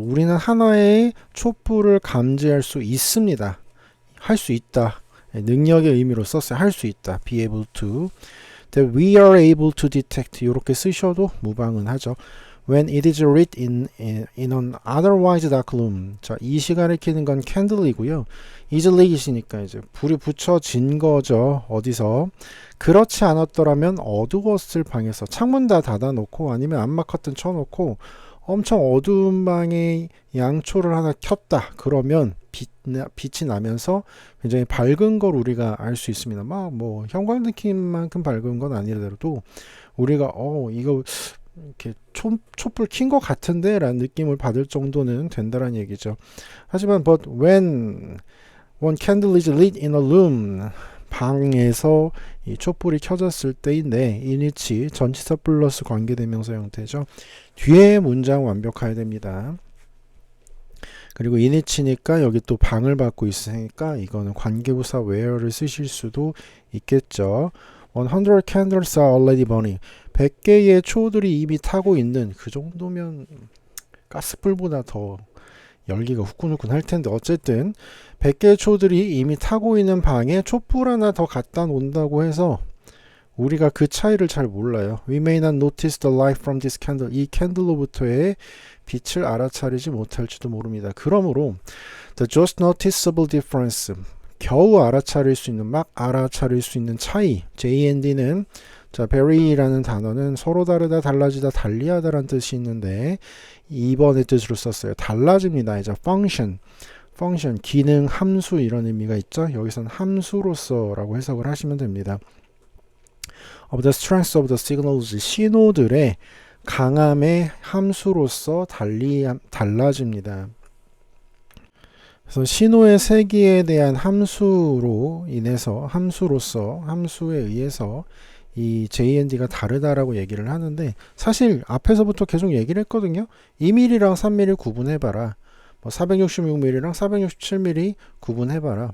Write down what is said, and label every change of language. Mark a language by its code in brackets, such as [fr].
[ko] 우리는 하나의 촛불을 감지할 수 있습니다. 할 수 있다. 능력의 의미로 썼어요. 할 수 있다. be able to. [en] that we are able to detect. [ko] 이렇게 쓰셔도 무방은 하죠. [en] when it is lit in an otherwise dark room. [ko] 자, 이 시간을 켜는 건 candle이고요. is lit이니까 이제 불이 붙여진 거죠. 어디서? 그렇지 않았더라면 어두웠을 방에서 창문 다 닫아놓고 아니면 암막 커튼 쳐놓고 엄청 어두운 방에 양초를 하나 켰다. 그러면 빛이 나면서 굉장히 밝은 걸 우리가 알 수 있습니다. 막 뭐 형광등만큼 밝은 건 아니더라도 우리가 이거 이렇게 촛불 킨 것 같은데 라는 느낌을 받을 정도는 된다는 얘기죠. 하지만 [en] but when one candle is lit in a room, [ko] 방에서 이 촛불이 켜졌을 때인데 inwhich 전치사 플러스 관계대명사 형태죠. 뒤에 문장 완벽해야 됩니다. 그리고 inwhich니까 여기 또 방을 받고 있으니까 이거는 관계부사 where를 쓰실 수도 있겠죠. [en] 100 candles are already burning. [ko] 100개의 초들이 이미 타고 있는, 그 정도면 가스불보다 더 열기가 후끈후끈 할 텐데 어쨌든 100개의 초들이 이미 타고 있는 방에 촛불 하나 더 갖다 놓는다고 해서 우리가 그 차이를 잘 몰라요. [en] We may not notice the light from this candle. [ko] 이 캔들로부터의 빛을 알아차리지 못할지도 모릅니다. 그러므로 [en] the just noticeable difference, [ko] 겨우 알아차릴 수 있는, 막 알아차릴 수 있는 차이, JND는, 자, vary라는 단어는 서로 다르다, 달라지다, 달리하다라는 뜻이 있는데 2번의 뜻으로 썼어요. 달라집니다. 이제 function, 기능, 함수 이런 의미가 있죠. 여기서는 함수로서라고 해석을 하시면 됩니다. [en] of the strength of the signals, [ko] 신호들의 강함의 함수로서 달라집니다. 그래서 신호의 세기에 대한 함수로 인해서, 함수에 의해서 이 JND가 다르다라고 얘기를 하는데 사실 앞에서부터 계속 얘기를 했거든요. 2mm랑 3mm 구분해봐라. 뭐 466mm랑 467mm 구분해봐라.